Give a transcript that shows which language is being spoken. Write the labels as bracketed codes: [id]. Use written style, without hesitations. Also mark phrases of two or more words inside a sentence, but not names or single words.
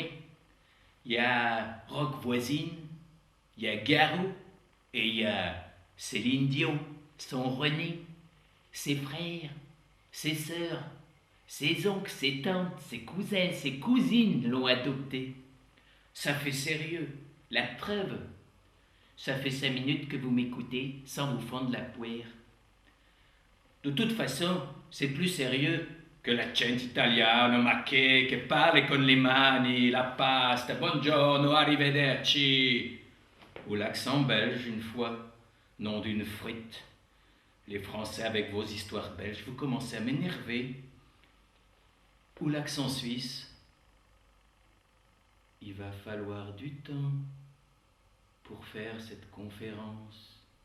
[fr] Il y a Rock Voisine, il y a Garou, et il y a Céline Dion, son René, ses frères, ses sœurs, ses oncles, ses tantes, ses cousins, ses cousines l'ont adopté. Ça fait sérieux, la preuve. Ça fait 5 minutes que vous m'écoutez sans vous fondre la poire. De toute façon, c'est plus sérieux que l'accent [it] italiano, ma che parle con le mani, la pasta, buongiorno, arrivederci. [fr] Ou l'accent belge une fois, nom d'une frite. Les Français avec vos histoires belges, vous commencez à m'énerver. Ou l'accent suisse. Il va falloir du temps pour faire cette conférence.